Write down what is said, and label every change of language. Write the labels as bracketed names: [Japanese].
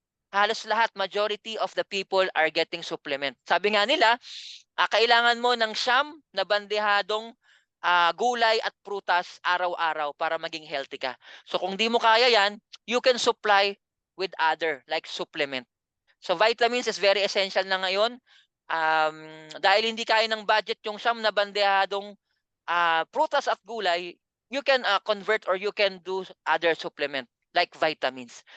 [Filipino] Halos lahat, [English] majority of the people are getting supplement. [Filipino] Sabi nga nila, kailangan mo ng siyam na bandehadong gulay at prutas araw-araw para maging healthy ka. So kung di mo kaya yan, [English] you can supply with other like supplement. So vitamins is very essential na ngayon. [Filipino] Dahil hindi kaya ng budget yung siyam na bandehadong prutas at gulay, [English] you can convert or you can do other supplement like vitamins.